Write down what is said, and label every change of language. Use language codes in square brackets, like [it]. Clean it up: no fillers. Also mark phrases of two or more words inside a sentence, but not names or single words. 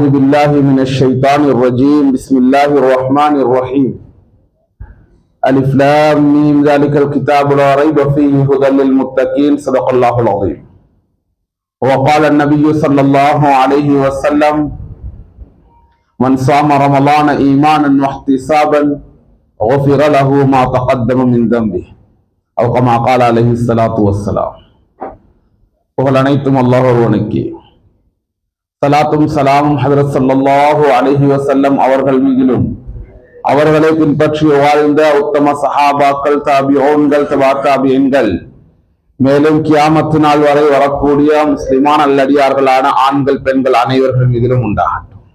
[ar] بالله من الشيطان الرجيم بسم الله الرحمن الرحيم ألف لام ميم ذلك الكتاب لا ريب فيه هدى للمتقين صدق الله العظيم وقال النبي صلى الله عليه وسلم من صام رمضان إيمانا واحتسابا غفر له ما تقدم من ذنبه أو كما قال عليه الصلاة والسلام [ta] புகழ் அனைத்தும் அல்லாஹ் ஒருவனுக்கே. ஸலாத்தும் ஸலாமும் ஹஜ்ரத் [ar] صلى الله عليه وسلم [ta] அவர்கள் மீதிலும் அவர்களை பின்பற்றி வாழ்ந்த உத்தம சஹாபாக்கள், தாபிஊன்கள், தபா தாபிஈன்கள், மேலும் கியாமத்து நாள் வரை வரக்கூடிய முஸ்லிமான நல்லடியார்களான ஆண்கள் பெண்கள் அனைவர்கள் மீதிலும் உண்டாகட்டும்.